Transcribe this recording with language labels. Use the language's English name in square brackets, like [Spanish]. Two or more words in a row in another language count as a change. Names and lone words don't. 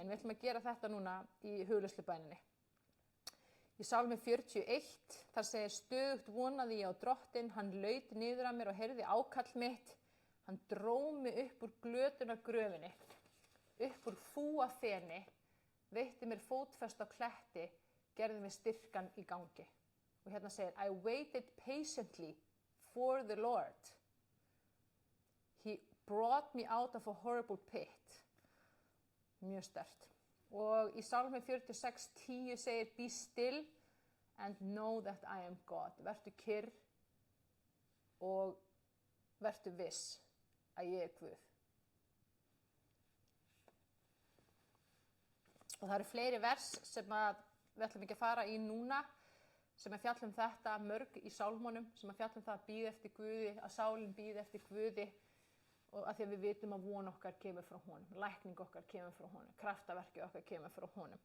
[Icelandic] En við ætlum að gera þetta núna í hugleiðslubæninni. Í Sálmi 41, þar segir, stöðugt vonaði ég á Drottinn, hann laut niður að mér og heyrði ákall mitt. Hann dró mig upp úr glötunargröfinni, upp úr fúafeni, veitti mér fótfestu á kletti, gerði mér styrkan í gangi. Og hérna segir, [English] I waited patiently for the Lord. He brought me out of a horrible pit. [Icelandic] Mjög sterkt. Og í Sálmi 46:10 segir, [English] be still and know that I am God. [Icelandic] Vertu kyrr og vertu viss að ég er Guð. Og það eru fleiri vers sem við ætlum ekki að fara í núna, sem að fjalla þetta, mörg í sálmunum, sem að fjalla það að bíða eftir Guði, að sálin bíða eftir Guði, og að því að við vitum að von okkar kemur frá honum, lækning okkar kemur frá honum, kraftaverki okkar kemur frá honum.